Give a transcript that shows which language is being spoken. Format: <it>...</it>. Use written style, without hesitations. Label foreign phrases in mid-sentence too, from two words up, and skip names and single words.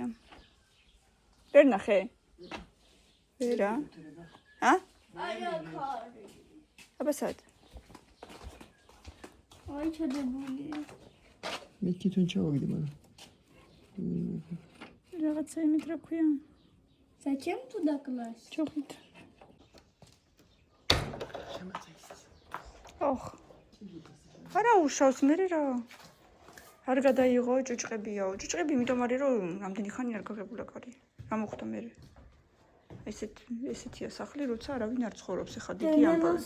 <ka>ვერ ნახე? ვერა? ა? აი აქ არის. აბა სად? აი ჩადებული. მე თვითონ ჩავაგდე, მაგრამ რაღაცა იმით რა ქვია?</ka> <ru>Зачем туда класть?</ru> <ka>ჯოხით. შემაწეს. ოხ. არა უშავს მე რა. არ გადაიღო ჭუჭყებიაო. ჭუჭყები იმიტომ არის რომ რამდენი ხანი არ გაღებულა კარი. რა მოხდა მე? ესეთია სახლი, როცა არავინ არ ცხოვრობს, ეხა დიდი ამბავი.</ka>